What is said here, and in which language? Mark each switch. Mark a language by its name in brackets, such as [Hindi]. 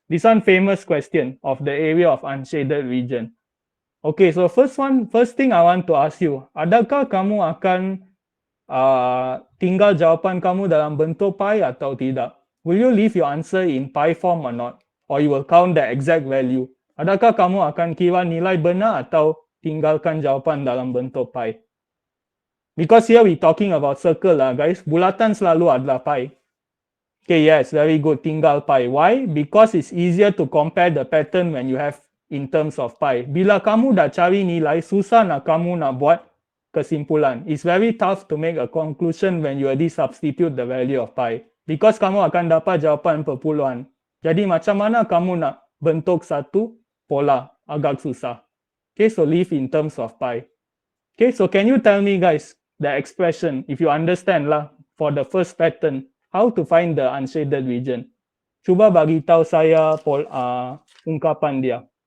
[English] This one famous question of the area of unshaded region. Okay, so first thing I want to ask you, [Malay] adakah kamu akan tinggal jawapan kamu dalam bentuk pi atau tidak? [English] will you leave your answer in pi form or not? Or you will count the exact value? [Malay] Adakah kamu akan kira nilai benar atau tinggalkan jawapan dalam bentuk pi? [English] Because here we talking about circle lah guys. [Malay] Bulatan selalu adalah pi. [English] Okay, yes, very good. [Malay] Tinggal pi. [English] Why? Because it's easier to compare the pattern when you have in terms of pi. [Malay] Bila kamu dah cari nilai, susah nak kamu nak buat kesimpulan. [English] It's very tough to make a conclusion when you already substitute the value of pi. [Malay] Because kamu akan dapat jawapan perpuluhan. Jadi macam mana kamu nak bentuk satu pola? Agak susah. [English] Okay, so leave in terms of pi. Okay, so can you tell me guys the expression, if you understand lah, for the first pattern, how to find the unshaded region? [Malay] Cuba bagi tahu saya ungkapan dia.